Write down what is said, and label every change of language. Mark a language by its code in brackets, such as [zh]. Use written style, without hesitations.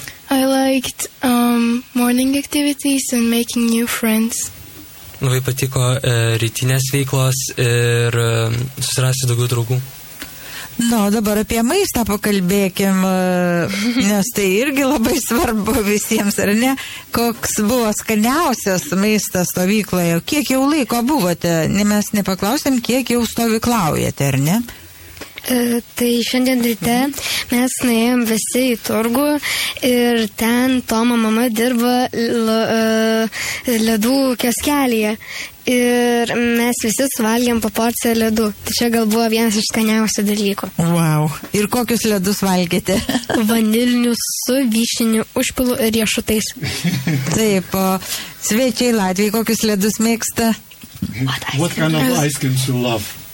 [en] I liked morning activities and making new friends. [lt] Labai patiko rytinės veiklos ir susirasti daugiau draugų. Na, dabar apie maistą pakalbėkim, nes tai irgi labai svarbu visiems, ar ne? Koks buvo skaniausias maistas stovykloje? Kiek jau laiko buvote? Mes nepaklausėm, kiek jau stovyklaujate, ar ne? Tai šiandien ryte mes nuėjom visi į turgų ir ten Tomo mama dirba ledų kioskelyje. Ir mes visi suvalgėm po porciją ledų. Tai čia gal buvo vienas iš skaniausių dalykų. Wow. Ir kokius ledus valgėte? Vanilinius su vyšiniu užpilu ir riešutais. Taip, o svečiai Latvijai kokius ledus mėgsta? [en] What kind of ice cream you love?